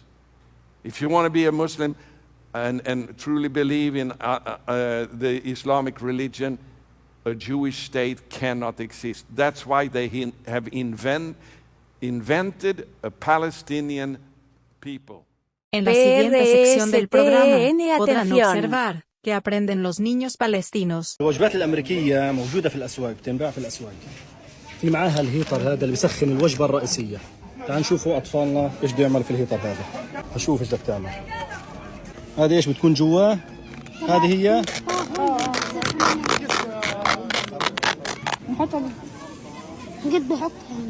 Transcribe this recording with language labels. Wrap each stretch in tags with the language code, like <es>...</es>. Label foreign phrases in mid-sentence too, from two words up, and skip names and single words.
<en>If you want to be a Muslim and truly believe in the Islamic religion, a Jewish state cannot exist. That's why they have invented a Palestinian people.</en> <es>En la siguiente sección del programa, podrán observar que aprenden los niños palestinos.</es> <ar>الوجبات الأمريكية موجودة في الأسواق، بتنباع في الأسواق. في معاها الهيتر هذا اللي بيسخن الوجبة الرئيسية. تعال نشوفوا أطفالنا إيش بده يعمل في الهيتر هذا. هشوف إيش بدك تعمل. هذه إيش بتكون جواه؟ هذه هي. نحطها قد بحط هنا.</ar>